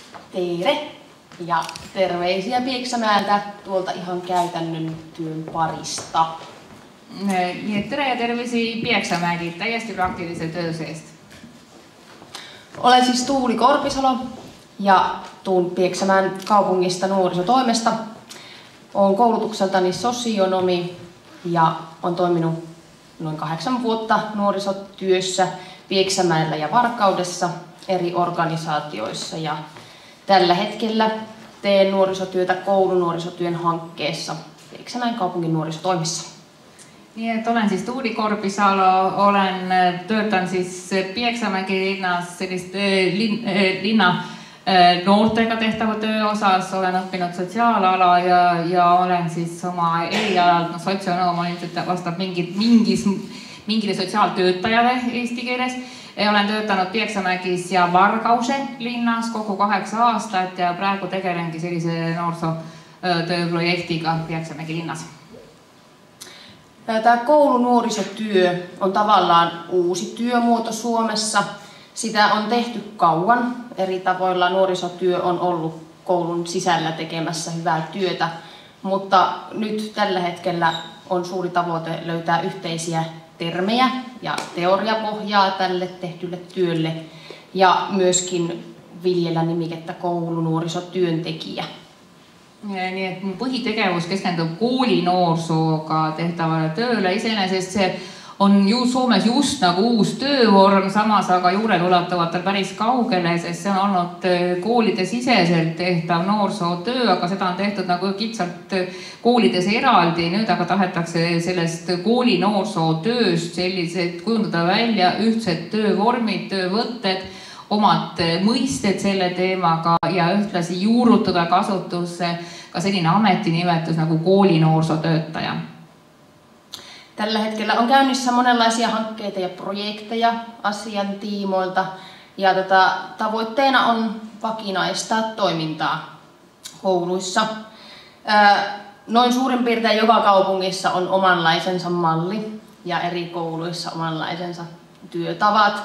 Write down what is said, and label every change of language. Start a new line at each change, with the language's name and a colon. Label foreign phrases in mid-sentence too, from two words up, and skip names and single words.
Finnish: Teere ja terveisiä Pieksämäeltä tuolta ihan käytännön työn parista.
Estonian: Nii et tere ja tervisi Pieksämäeltä täiesti praktilisesta tööseest.
Finnish: Olen siis Tuuli Korpisalo ja tuun Pieksämäen kaupungista nuorisotoimesta. Olen koulutukseltani sosionomi ja olen toiminut noin 8 vuotta nuorisotyössä Pieksämäellä ja Varkaudessa eri organisaatioissa. Ja tällä hetkellä teen nuorisotyötä koulunuorisotyön hankkeessa Pieksämäen kaupungin nuorisotoimessa.
Estonian: Nii et olen siis Tuuli Korpisalo, töötan siis Pieksämäki linnas sellist linna noortega tehtava töö osas, olen õppinud sotsiaalala ja olen siis oma erialalt sotsioonoom, vastab mingile sotsiaaltöötajale eesti keeles. Olen töötanud Pieksämägis ja Vargause linnas kogu 8 aastat ja praegu tegelengi sellise noorsootööprojektiga Pieksämägi linnas.
Finnish: Tämä koulunuorisotyö on tavallaan uusi työmuoto Suomessa. Sitä on tehty kauan eri tavoilla. Nuorisotyö on ollut koulun sisällä tekemässä hyvää työtä, mutta nyt tällä hetkellä on suuri tavoite löytää yhteisiä termejä ja teoriapohjaa tälle tehtylle työlle ja myöskin viljellä nimikettä koulunuorisotyöntekijä.
Estonian: Nii et mu põhitegevus keskendub koolinoorsooga tehtavale tööle. Iseenesest see on Soomes just nagu uus töövorm, samas aga juurel ulatuvatel päris kaugele, sest see on olnud koolide siseselt tehtav noorsootöö, aga seda on tehtud nagu kitsalt koolides eraldi. Nüüd aga tahetakse sellest koolinoorsootööst sellised kujundada välja ühtsed töövormid, töövõtted, omad mõisted selle teemaga ja ühtlasi juurutada kasutusse ka selline ametinimetus nagu koolinoorsootöötaja.
Finnish: Tällä hetkellä on käynnissä monenlaisia hankkeita ja projekteja asian tiimoilta ja tavoitteena on vakinaistaa toimintaa kouluissa. Noin suurin piirtein joka kaupungissa on omanlaisensa malli ja eri kouluissa omanlaisensa työtavat.